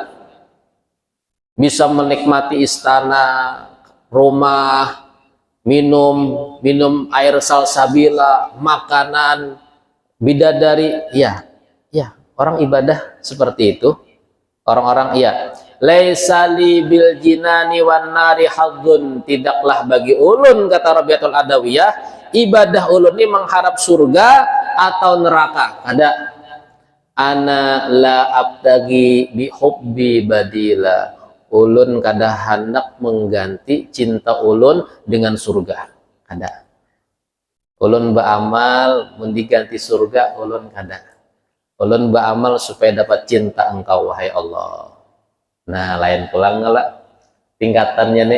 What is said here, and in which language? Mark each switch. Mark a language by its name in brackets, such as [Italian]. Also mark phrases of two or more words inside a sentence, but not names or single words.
[Indonesian] Bisa menikmati istana, rumah, minum air salsabila, makanan, bidadari. Ya, ya, orang ibadah seperti itu. Orang-orang iya. [Arabic] Laisa li bil jinani wan nari hadzun, [Banjar] tidaklah bagi ulun kata Rabi'atul Adawiyah ibadah ulun ini mengharap surga atau neraka. [Arabic] Ada ana la abtagi bi hubbi badila, [Banjar] ulun kada hendak mengganti cinta ulun dengan surga. Kada ulun beramal mendiganti surga, ulun kada. Ulun beramal supaya dapat cinta engkau wahai Allah. Nah, lain pulang ngelak tingkatannya nih.